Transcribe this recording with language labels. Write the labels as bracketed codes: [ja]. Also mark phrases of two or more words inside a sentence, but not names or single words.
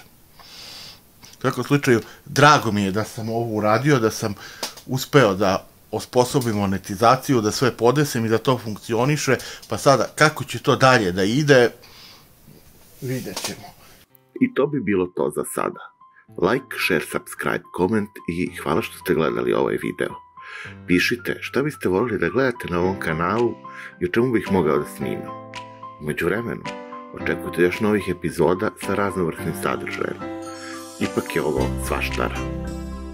[bs] U svakom slučaju, drago mi je da sam ovo uradio, da sam uspeo da osposobim monetizaciju, da sve podesem i da to funkcioniše, pa sada kako će to dalje da ide, vidjet ćemo. I to bi bilo to za sada. [en] Like, share, subscribe, comment [bs] i hvala što ste gledali ovaj video. Pišite šta biste voljeli da gledate na ovom kanalu i o čemu bih mogao da snimam. U međuvremenu, očekujte još novih epizoda sa raznovrsnim sadržajem. Ipak je ovo svaštara.